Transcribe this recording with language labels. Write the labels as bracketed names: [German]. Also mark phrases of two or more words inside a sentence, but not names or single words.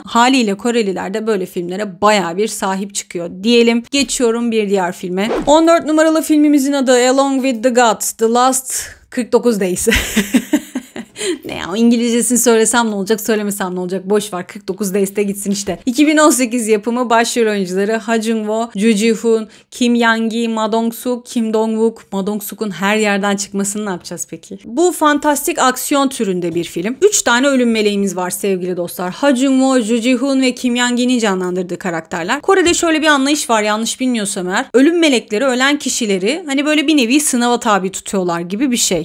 [Turkish] Haliyle Koreliler de böyle filmlere bayağı bir sahip çıkıyor diyelim. Geçiyorum bir diğer filme. 14 numaralı filmimizin adı Along with the Gods, The Last 49 Days. Ne ya, İngilizcesini söylesem ne olacak, söylemesem ne olacak, boş ver, 49 Days'te gitsin işte. 2018 yapımı, başrol oyuncuları Ha Jung-woo, Ju Ji-hoon, Kim Yang-gi, Ma Dong-suk, Kim Dong-wook. Ma Dong-suk'un her yerden çıkmasını ne yapacağız peki? Bu fantastik aksiyon türünde bir film. 3 tane ölüm meleğimiz var sevgili dostlar. Ha Jung-woo, Ju Ji-hoon ve Kim Yang-gi'nin canlandırdığı karakterler. Kore'de şöyle bir anlayış var, yanlış bilmiyorsam eğer. Ölüm melekleri ölen kişileri hani böyle bir nevi sınava tabi tutuyorlar gibi bir şey.